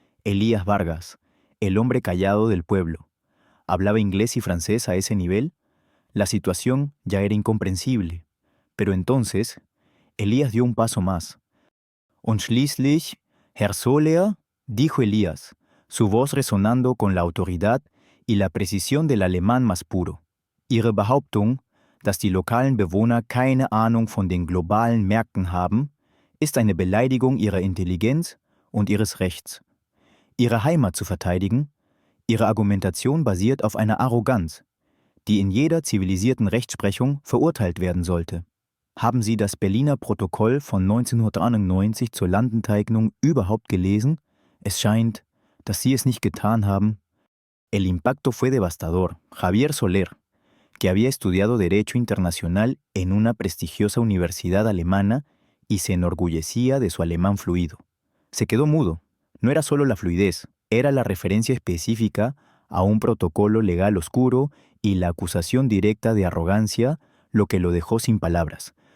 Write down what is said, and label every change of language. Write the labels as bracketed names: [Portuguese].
[Spanish] Elías Vargas, el hombre callado del pueblo, ¿hablaba inglés y francés a ese nivel? La situación ya era incomprensible. Pero entonces, Elías dio un paso más. [German] Und schließlich, [Spanish] Herr Soler, dijo Elías, su voz resonando con la autoridad y la precisión del alemán más puro. [German] Ihre Behauptung, dass die lokalen Bewohner keine Ahnung von den globalen Märkten haben, ist eine Beleidigung ihrer Intelligenz und ihres Rechts. Ihre Heimat zu verteidigen, ihre Argumentation basiert auf einer Arroganz, die in jeder zivilisierten Rechtsprechung verurteilt werden sollte. Haben Sie das Berliner Protokoll von 1991 zur Landenteignung überhaupt gelesen? Es scheint, dass Sie es nicht getan haben. [Spanish] El impacto fue devastador. Javier Soler, que había estudiado Derecho Internacional en una prestigiosa universidad alemana y se enorgullecía de su alemán fluido, se quedó mudo. No era solo la fluidez, Era la referencia específica a un protocolo legal oscuro y la acusación directa de arrogancia lo que lo dejó sin palabras.